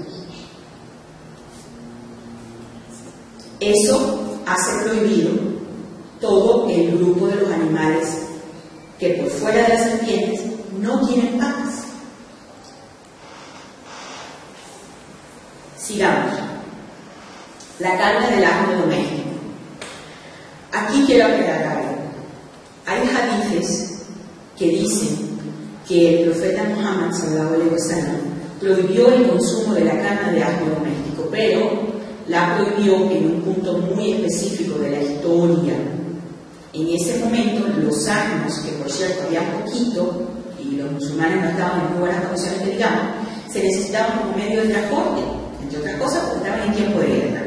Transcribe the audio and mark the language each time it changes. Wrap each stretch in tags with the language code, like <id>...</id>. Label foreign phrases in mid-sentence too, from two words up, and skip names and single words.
<es>Eso hace prohibido todo el grupo de los animales que por fuera de las serpientes no tienen patas. Sigamos. La carne del asno doméstico. Aquí quiero aclarar algo. Hay hadices que dicen que el profeta Muhammad</es> <ar>صلى الله عليه وسلم</ar> <es>prohibió el consumo de la carne de asno doméstico, pero la prohibió en un punto muy específico de la historia. En ese momento, los asnos, que por cierto había poquito, y los musulmanes no estaban en muy buenas condiciones que digamos, se necesitaban como medio de transporte, entre otras cosas porque estaban en tiempo de guerra.</es>